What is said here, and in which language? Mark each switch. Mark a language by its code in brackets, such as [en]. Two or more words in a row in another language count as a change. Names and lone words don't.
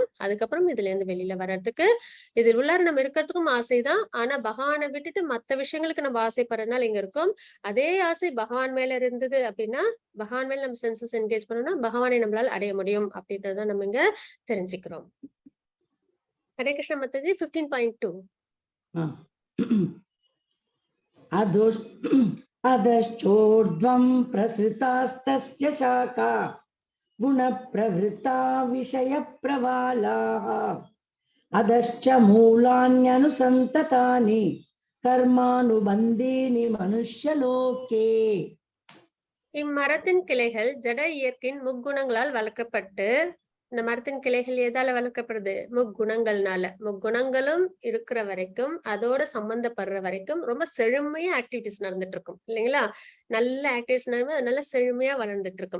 [ta] அதுக்கப்புறம் இதுல இருந்து வெளியில வர்றதுக்கு இது உள்ளார நம்ம இருக்கிறதுக்கும் ஆசைதான். ஆனா பகவானை விட்டுட்டு மத்த விஷயங்களுக்கு நம்ம ஆசைப்படுறதுனால இங்க இருக்கும். அதே ஆசை பகவான் மேல இருந்தது அப்படின்னா, பகவான் மேல நம்ம [en] senses engage [ta] பண்ணோம்னா பகவானை நம்மளால அடைய முடியும் அப்படின்றத நம்ம இங்க தெரிஞ்சுக்கிறோம். ஹரே கிருஷ்ண மாதாஜி. 15.2 [sa] अधश्चोर्ध्वं प्रसृतास्तस्य शाखा गुणप्रवृत्ता विषयप्रवालाः अधश्च मूलान्यनुसन्ततानि कर्मानुबन्धीनि मनुष्यलोके. [ta] இம்மரத்தின் கிளைகள் ஜட இயற்கையின் முக்குணங்களால் வளர்க்கப்பட்டு, இந்த மரத்தின் கிளைகள் எதால வளர்க்கப்படுது, முக்குணங்கள்னால. முக்குணங்களும் இருக்கிற வரைக்கும், அதோட சம்பந்தப்படுற வரைக்கும் ரொம்ப செழுமையா ஆக்டிவிட்டிஸ் நடந்துட்டு இருக்கும் இல்லைங்களா? நல்ல ஆக்டிவிட்டிஸ் நல்ல செழுமையா வளர்ந்துட்டு இருக்கும்.